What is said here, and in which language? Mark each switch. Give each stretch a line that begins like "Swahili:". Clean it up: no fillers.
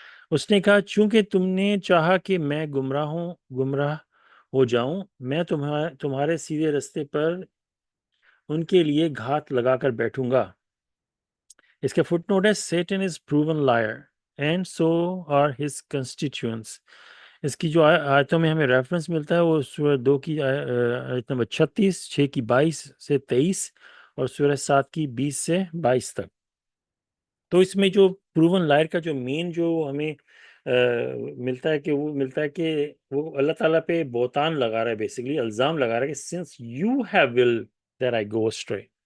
Urdu: اس نے کہا چونکہ تم نے چاہا کہ میں گمراہ ہو جاؤں، میں تمہارے سیدھے رستے پر ان کے لیے گھات لگا کر بیٹھوں گا. اس کا فٹ نوٹ ہے
English: Satan is proven liar and so are his constituents.
Urdu: اس کی جو آیتوں میں ہمیں ریفرنس ملتا ہے وہ سورہ 2 کی آیت نمبر 36، 6 کی 22 سے 23 اور سورہ 7 کی 20 سے 22 تک. تو اس میں جو پروون لائر کا جو مین جو ہمیں ملتا ہے کہ وہ اللہ تعالیٰ پہ بہتان لگا رہا ہے، بیسیکلی الزام لگا رہا ہے کہ
English: Since you have will that I go astray.